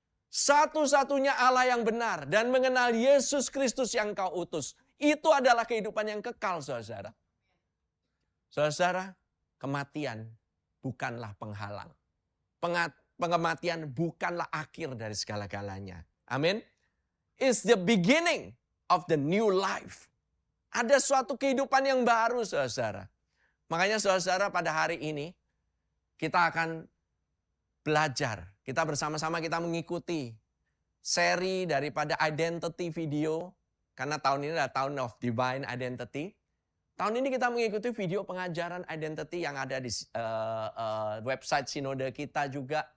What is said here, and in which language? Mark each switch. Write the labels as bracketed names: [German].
[Indonesian] Satu-satunya Allah yang benar dan mengenal Yesus Kristus yang Kau utus. Itu adalah kehidupan yang kekal, saudara. Saudara, kematian bukanlah penghalang. Kematian bukanlah akhir dari segala-galanya. Amin. [English] It's the beginning of the new life. [Indonesian] Ada suatu kehidupan yang baru, saudara. Makanya saudara pada hari ini kita akan belajar. Kita bersama-sama kita mengikuti seri daripada Identity Video. Karena tahun ini adalah tahun of Divine Identity. Tahun ini kita mengikuti video pengajaran identity yang ada di website sinode kita juga.